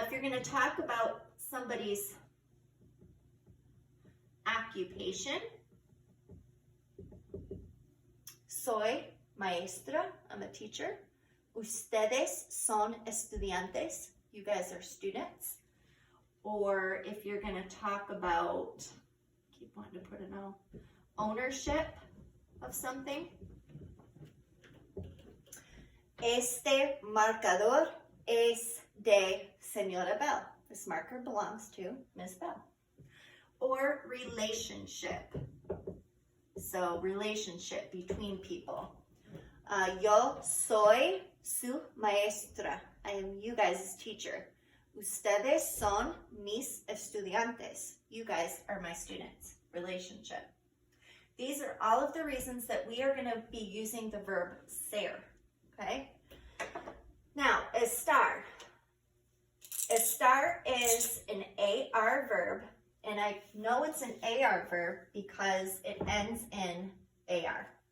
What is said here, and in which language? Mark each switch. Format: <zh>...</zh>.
<en>If you're going to talk about somebody's occupation,</en> <es>soy maestra,</es> <en>I'm a teacher.</en> <es>Ustedes son estudiantes,</es> <en>you guys are students. Or if you're going to talk about, keep wanting to put it on, ownership of something.</en> <es>Este marcador es de Señora Bell.</es> <en>This marker belongs to Miss Bell. Or relationship. So relationship between people.</en> <es>Yo soy su maestra.</es> <en>I am you guys' teacher.</en> <es>Ustedes son mis estudiantes.</es> <en>You guys are my students. Relationship. These are all of the reasons that we are going to be using the verb ser. Okay? Now, estar. Estar is an AR verb, and I know it's an AR verb because it ends in AR.</en>